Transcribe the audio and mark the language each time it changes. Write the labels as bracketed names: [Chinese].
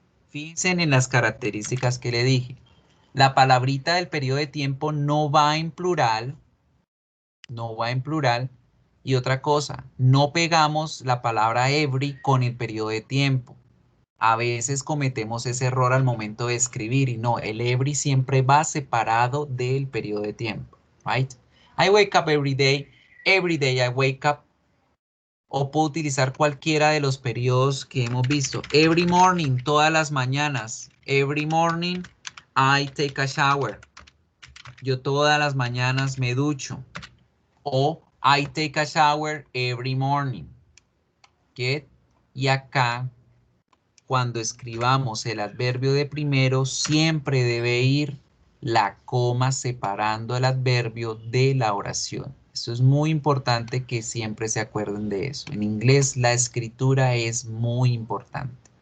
[Spanish] Fíjense en las características que le dije. La palabrita del periodo de tiempo no va en plural. No va en plural. Y otra cosa, no pegamos la palabra every con el periodo de tiempo. A veces cometemos ese error al momento de escribir y no, el every siempre va separado del periodo de tiempo, [English] right? I wake up every day I wake up. [Spanish] O puedo utilizar cualquiera de los periodos que hemos visto. [English] Every morning, [Spanish] todas las mañanas. [English] Every morning I take a shower. [Spanish] Yo todas las mañanas me ducho. [English] O I take a shower every morning. Get? [Spanish] Y acá, cuando escribamos el adverbio de primero, siempre debe ir la coma separando el adverbio de la oración. Esto es muy importante que siempre se acuerden de eso. En inglés la escritura es muy importante.